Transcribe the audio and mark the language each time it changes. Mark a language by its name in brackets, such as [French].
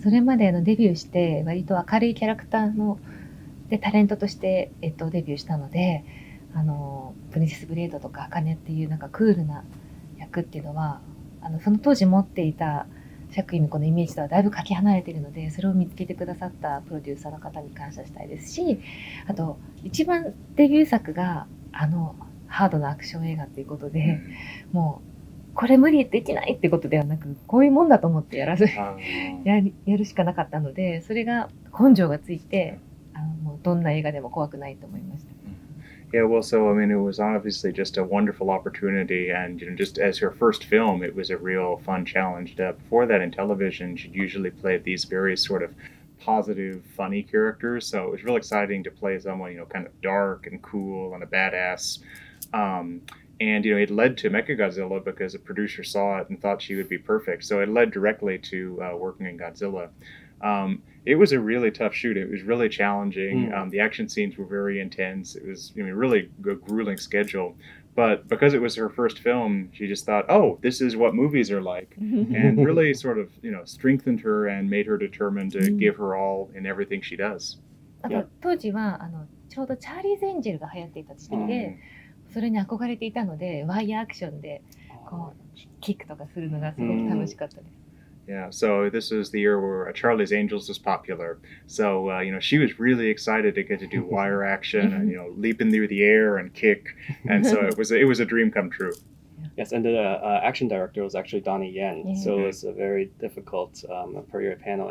[Japanese] それまでデビューして割と明るいキャラクターでタレントとして、デビューしたので、プリンセスブレードとか茜っていうなんかクールな役っていうのはその当時持っていた釈由美子のイメージとはだいぶかけ離れているので、それを見つけてくださったプロデューサーの方に感謝したいですし、あと一番デビュー作がハードなアクション映画ということで、もうこれ無理できないってことではなく、こういうもんだと思ってやるしかなかったので、それが根性がついてもうどんな映画でも怖くないと思いました。 [English] Yeah, well, so, it was obviously just a wonderful opportunity, and, just as her first film, it was a real fun challenge. Before that, in television, she'd usually play these very sort of positive, funny characters, so it was real exciting to play someone, kind of dark and cool and a badass. And, it led to Mechagodzilla because a producer saw it and thought she would be perfect, so it led directly to working in Godzilla. It was a really tough shoot. It was really challenging. The action scenes were very intense. It was really a grueling schedule. But because it was her first film, she just thought, oh, this is what movies are like. And really sort of, strengthened her and made her determined to give her all in everything she does. [Japanese] 当時はちょうどチャーリーズ・エンジェルが流行っていた時期で、それに憧れていたので、ワイヤーアクションでキックとかするのがすごく楽しかったです。 [English] Yeah, so this was the year where Charlie's Angels was popular. So, she was really excited to get to do wire action and, leaping through the air and kick. And so it was a dream come true. Yes, and the action director was actually Donnie Yen. So it's a very difficult per your panel.